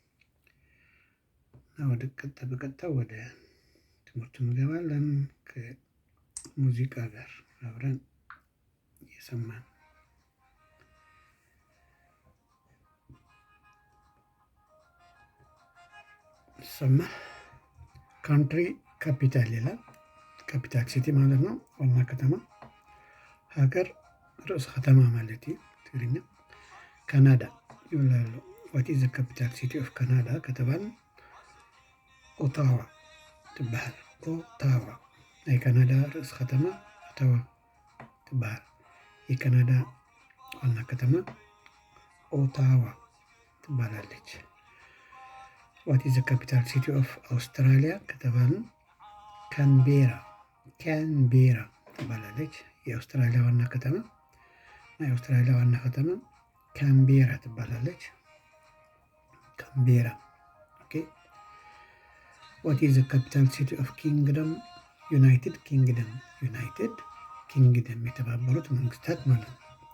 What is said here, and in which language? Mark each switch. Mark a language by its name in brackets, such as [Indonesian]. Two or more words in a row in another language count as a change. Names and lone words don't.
[Amharic] እና ወደ በቀጥታ ወደ ትምህርቱ እንገባለን ከሙዚቃ ጋር አብረን እየሰማን ይሰማል። [English] country capital [Amharic] ይላል። [English] capital city [Amharic] ማለት ነው፣ ዋና ከተማ። [Tigrinya] ሀገር ርዕሰ ከተማ ማለት እዩ [Amharic] ትግርኛ። ካናዳ ይብላሉ። [English] What is the capital city of Canada ከተባል [Tigrinya] ኦታዋ ትበሃል። ኦታዋ ናይ ካናዳ ርዕሰ ከተማ ኦታዋ ትበሃል። [Amharic] የካናዳ ዋና ከተማ ኦታዋ ትባላለች። [English] What is the capital city of Australia [Amharic] ከተባልን ካንቤራ ትባላለች። የአውስትራሊያ ዋና ከተማ የአውስትራሊያ ዋና ከተማ ካንቤራ ትባላለች። ካንቤራ። ኦኬ። [English] What is the capital city of Kingdom United Kingdom [Amharic] የተባበሩት መንግስታት ማለት ነው።